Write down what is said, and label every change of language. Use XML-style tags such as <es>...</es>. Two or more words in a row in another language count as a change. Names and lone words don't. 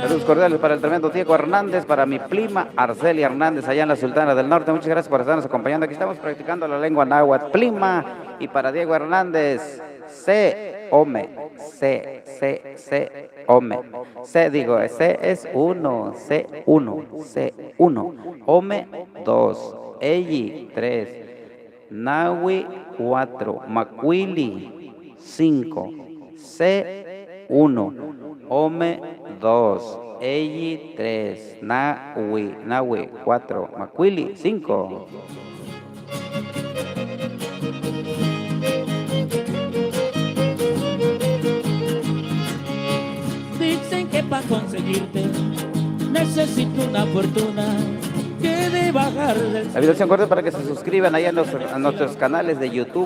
<es>Saludos cordiales para el tremendo Diego Hernández, para mi prima Arcelia Hernández allá en la Sultana del Norte. Muchas gracias por estarnos acompañando. Aquí estamos practicando la lengua náhuatl. Prima, y para Diego Hernández,</es> <nah>C, Ome, C, Ome.</nah> <es>C, digo, C es 1,</es> <nah>C1, Ome 2, Eyi 3, Nahui 4, Macuili 5, C 1, Ome 2, Eyi 3, Nahui 4, Macuili 5.</nah> <es>Dicen que para conseguirte necesito una fortuna que de bajar del La invitación cordial para que se suscriban ahí a nuestros canales de YouTube.</es>